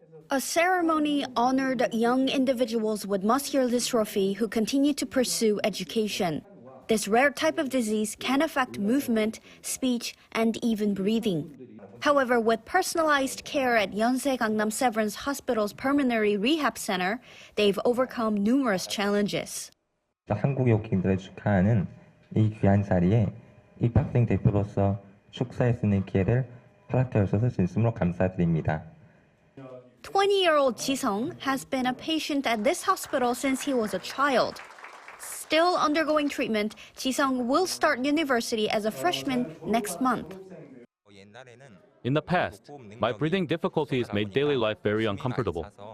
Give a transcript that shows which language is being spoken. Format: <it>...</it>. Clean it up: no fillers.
<en>A ceremony honored young individuals with muscular dystrophy who continue to pursue education. This rare type of disease can affect movement, speech, and even breathing. However, with personalized care at Yonsei Gangnam Severance Hospital's Pulmonary Rehab Center, they've overcome numerous challenges.</en> <ko>한국의 국민들을 축하하는 이 귀한 자리에 입학생 대표로서 축사할 수 있는 기회를 허락해 주셔서 진심으로 감사드립니다.</ko> <en>20-year-old Ji-sung has been a patient at this hospital since he was a child. Still undergoing treatment, Ji-sung will start university as a freshman next month. In the past, my breathing difficulties made daily life very uncomfortable.</en>